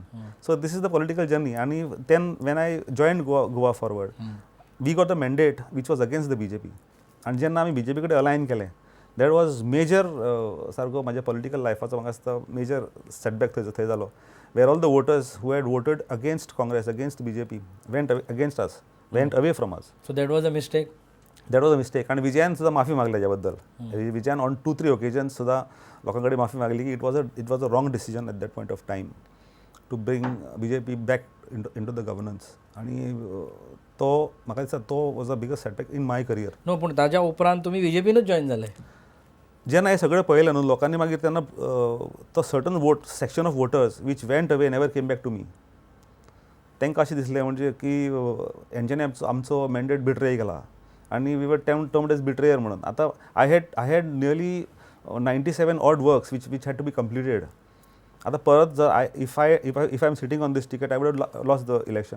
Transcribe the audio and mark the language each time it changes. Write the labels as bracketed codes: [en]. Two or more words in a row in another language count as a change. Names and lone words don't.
[en] So this is the political journey. And then when I join Goa Forward we got the mandate which was against the BJP. [kok] आनी जेन्ना आमी बीजेपी कडेन अलायन केलें [en] that was major [kok] सारको म्हाज्या पॉलिटिकल लायफाचो म्हाका दिसता [en] major setback [kok] थंय जालो. [en] Where all the voters who had voted against Congress, against BJP went against us, went away from us. So that was a mistake. That was a mistake. [kok] आनी विजयान सुद्दां माफी मागली हेच्या बद्दल. विजयान [en] on 2-3 occasions [kok] सुद्दां लोकां कडेन माफी मागली की [en] it was a wrong decision at that point of time to bring BJP back into the governance. [kok] आनी तो म्हाका दिसता तो [en] was a biggest setback in my career. [kok] नो पूण ताच्या उपरांत तुमी बीजेपीनूच जॉईन जाले. जेन्ना हें सगळें पळयलें न्हू लोकांनी मागीर तेन्ना तो [en] certain section of voters which went away never came back to me. [kok] तांकां अशें दिसलें म्हणजे की हेंच्यांनी आमचो मॅन्डेट बिट्रे केला आनी [en] we were termed as betrayer [kok] म्हणून. [en] आतां I had nearly 97 odd works which had to be completed. [kok] आतां परत जर [en] if I am sitting on this ticket I would have lost the election.